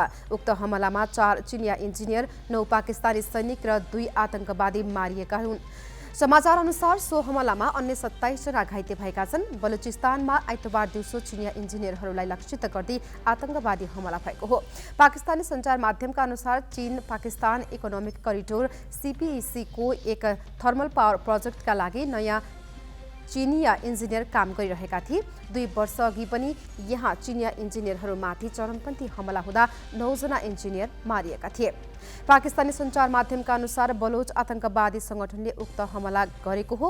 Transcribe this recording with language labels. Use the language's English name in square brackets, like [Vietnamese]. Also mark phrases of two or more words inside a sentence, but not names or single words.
[Nepali] उक्त हमलामा 4 चिनिया इन्जिनियर, 9 पाकिस्तानी सैनिक र 2 आतंकवादी मारिएका हुन्। समाचार अनुसार सो हमलामा अन्य 27 जना घाइते भएका छन्। बलुचिस्तानमा आइतबार दिउँसो चिनिया इन्जिनियरहरूलाई लक्षित गर्दै आतंकवादी हमला भएको हो। पाकिस्तानी सञ्चार माध्यमका अनुसार चीन पाकिस्तान [English] economic corridor [Nepali] CPEC को एक [English] thermal power project का [Nepali] लागि नयाँ चिनिया इन्जिनियर काम गरिरहेका थिए। 2 वर्ष अघि पनि यहाँ चिनिया इन्जिनियरहरूमाथि चरमपन्थी हमला हुँदा 9 जना इन्जिनियर मारिएका थिए। पाकिस्तानी सञ्चार माध्यमका अनुसार बलोच आतंकवादी संगठनले उक्त हमला गरेको हो।